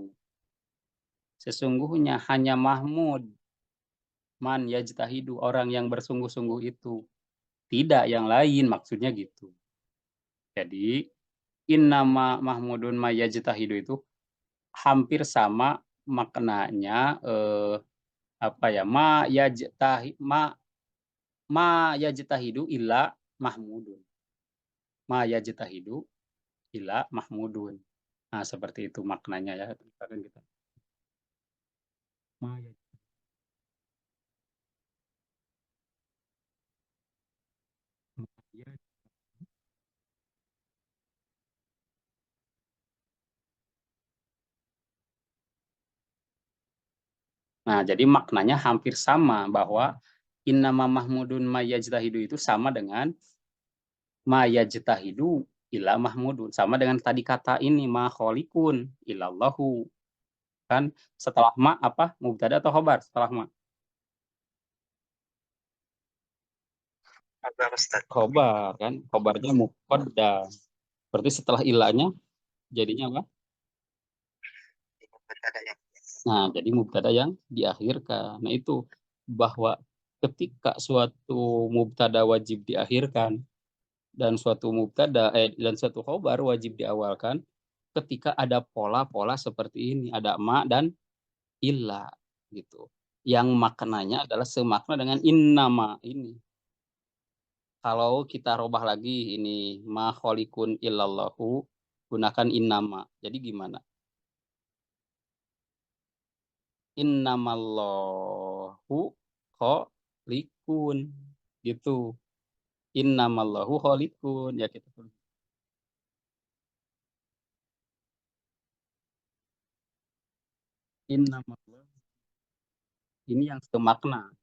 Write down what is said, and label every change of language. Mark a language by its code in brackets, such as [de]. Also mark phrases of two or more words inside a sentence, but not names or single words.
[id] Sesungguhnya hanya Mahmud, [ar] من يجتهد, [id] orang yang bersungguh-sungguh itu. Tidak yang lain, maksudnya gitu. Jadi, [ar] إنما محمود ما يجتهد [id] itu hampir sama maknanya, apa ya, [ar] ما يجتهد إلا محمود. ما يجتهد إلا محمود. [id] Nah, seperti itu maknanya ya, misalkan kita ma ya ma ya nah, jadi maknanya hampir sama bahwa [ar] إنما محمود ما يجتهد [id] itu sama dengan [ar] ما يجتهد إلا محمود, [id] sama dengan tadi kata ini [ar] ما خالق إلا الله, [id] kan setelah ma apa, mubtada atau khobar setelah ma? Apa Ustaz? Khobar kan, khobarnya muqaddam. Berarti setelah ilahnya jadinya apa? Mubtada yang Nah, jadi mubtada yang diakhirkan. Nah, itu bahwa ketika suatu mubtada wajib diakhirkan dan suatu khobar wajib diawalkan ketika ada pola-pola seperti ini, ada ma dan illa gitu. Yang maknanya adalah semakna dengan innama ini. Kalau kita robah lagi ini [ar] ما خالق إلا الله [id] gunakan innama. Jadi gimana? [ar] إنما الله خالق gitu. إنما الله خالق [id] ya kita tulis. Innamallahu ini yang semakna.